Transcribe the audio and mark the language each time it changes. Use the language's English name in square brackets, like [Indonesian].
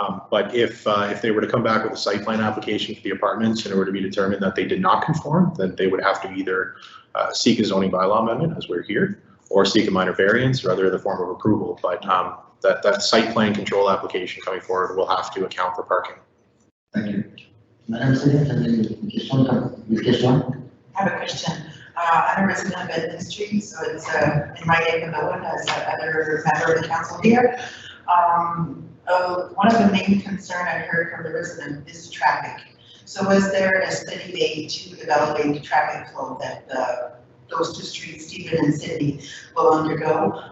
[English] But if they were to come back with a site plan application for the apartments and it were to be determined that they did not conform, then they would have to either seek a zoning bylaw amendment, as we're here, or seek a minor variance or other form of approval. But that site plan control application coming forward will have to account for parking. Thank you. [French] Madame Séguin, vous avez une question? [English] I have a question. I'm a resident of Edmund Street, so it's in my neighborhood as another member of the council here. One of the main concern I heard from the resident is the traffic. So was there a study made to evaluate the traffic flow that those 2 streets, Stephen and Sydney, will undergo?